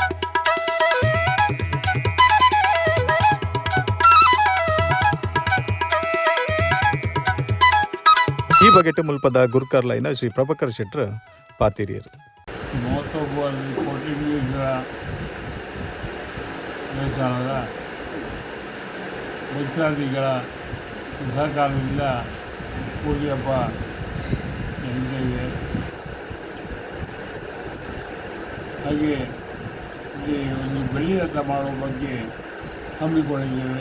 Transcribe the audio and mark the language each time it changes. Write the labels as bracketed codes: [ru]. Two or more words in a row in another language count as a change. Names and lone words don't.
[tcy] ಈ ಬಗೆಟ್ ಮುಲ್ಪದ ಗುರ್ಕರ್ಲೈನ ಶ್ರೀ ಪ್ರಭಾಕರ್ ಶೆಟ್ರ ಪಾತಿರಿಯರು. [kn] ಕೋಟಿಲಿಂಗೇಶ್ವರ ದೇವಸ್ಥಾನದ ಭಕ್ತಾದಿಗಳ ಸಹಕಾರದಿಂದ ಪೂಜೆ ಹಬ್ಬ ನಡೀತಾಯಿದೆ. ಹಾಗೆ ಇಲ್ಲಿ ಒಂದು ಬೆಳ್ಳಿ ರಥ ಮಾಡುವ ಬಗ್ಗೆ ಹಮ್ಮಿಕೊಂಡಿದ್ದೇವೆ.